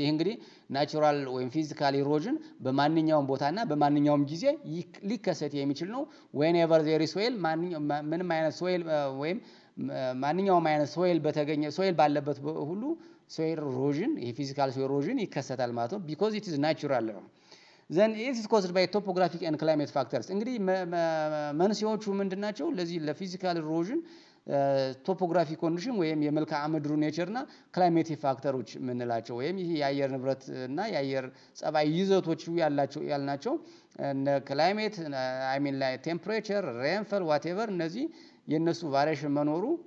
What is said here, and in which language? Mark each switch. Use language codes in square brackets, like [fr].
[am] ይሄ እንግዲህ ናቹራል ወይም ፊዚካል ኢሮዥን በማንኛውም ቦታና በማንኛውም ጊዜ ሊከሰት የሚችል ነው። [en] whenever there is soil [am] ምንም አይነት ሶይል ወይም ማንኛውም አይነት ሶይል በተገኘ ሶይል ባለበት ሁሉ ሶይል ኢሮዥን የፊዚካል ሶይል ኢሮዥን ይከሰታል ማለት ነው። [en] because it is natural. then it is caused by topographic and climate factors [am] እንግዲህ መንስኤዎቹ ምንድናቸው? ለዚህ ለፊዚካል ኢሮዥን ቶፖግራፊ ኮንዲሽን ወይም የመልክዓ ምድሩ ኔቸር እና ክላይሜቲክ ፋክተሮች የምንላቸው ወይም ይሄ የአየር ንብረት እና የአየር ጸባይ ይዘቶች ያልናቸው እነ ክላይሜት ቴምፕሬቸር ሬንፈል ዋቴቨር እነዚህ የነሱ ቫሪዬሽን መኖሩ